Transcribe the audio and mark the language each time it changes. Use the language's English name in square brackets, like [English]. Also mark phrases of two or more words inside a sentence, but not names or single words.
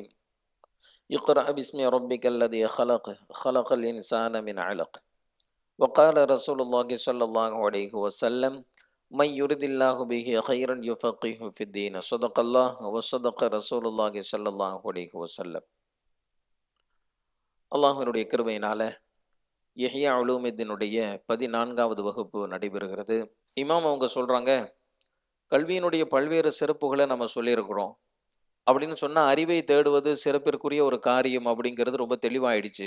[Arabic] اقرأ باسم ربك الذي خلق، خلق الإنسان من علق. وقال رسول الله صلى الله عليه وسلم: من يرد الله به خيرا يفقهه في الدين. صدق الله وصدق رسول الله صلى الله عليه وسلم. [Tamil] அல்லாஹ்வினுடைய கிருபையினால இஹ்யா உலூமித்தீனுடைய 14வது வகுப்பு நடைபெறுகிறது. இமாம் அவங்க சொல்றாங்க, கல்வியினுடைய பல்வேறு சிறப்புகளை நம்ம சொல்லியிருக்கிறோம். அப்படின்னு சொன்னால் அறிவை தேடுவது சிறப்பிற்குரிய ஒரு காரியம் அப்படிங்கிறது ரொம்ப தெளிவாயிடுச்சு.